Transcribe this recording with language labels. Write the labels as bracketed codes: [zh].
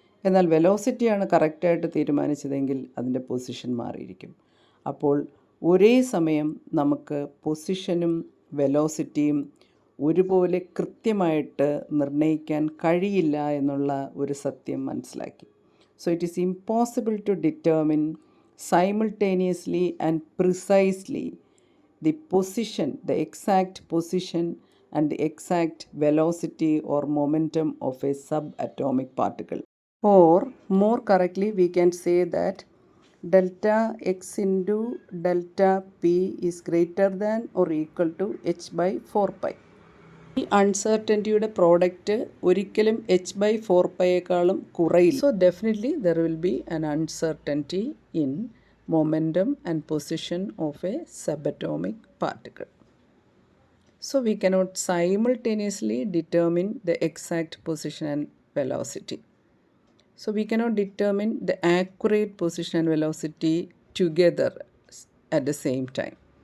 [ml] എന്നാൽ വെലോസിറ്റിയാണ് കറക്റ്റായിട്ട് തീരുമാനിച്ചതെങ്കിൽ അതിൻ്റെ പൊസിഷൻ മാറിയിരിക്കും. അപ്പോൾ ഒരേ സമയം നമുക്ക് പൊസിഷനും വെലോസിറ്റിയും ഒരുപോലെ കൃത്യമായിട്ട് നിർണ്ണയിക്കാൻ കഴിയില്ല എന്നുള്ള ഒരു സത്യം മനസ്സിലാക്കി. [en] So it is impossible to determine simultaneously and precisely the position, the exact position and the exact velocity or momentum of a subatomic particle. Or more correctly, we can say that delta x into delta p is greater than or equal to h by 4 pi. [ml] ഈ അൺസർട്ടൻറ്റിയുടെ product ഒരിക്കലും h/4πയേക്കാളും കുറയില്ല. [en] So definitely there will be an uncertainty in momentum and position of a subatomic particle. So we cannot simultaneously determine the exact position and velocity. So we cannot determine the accurate position and velocity together at the same time.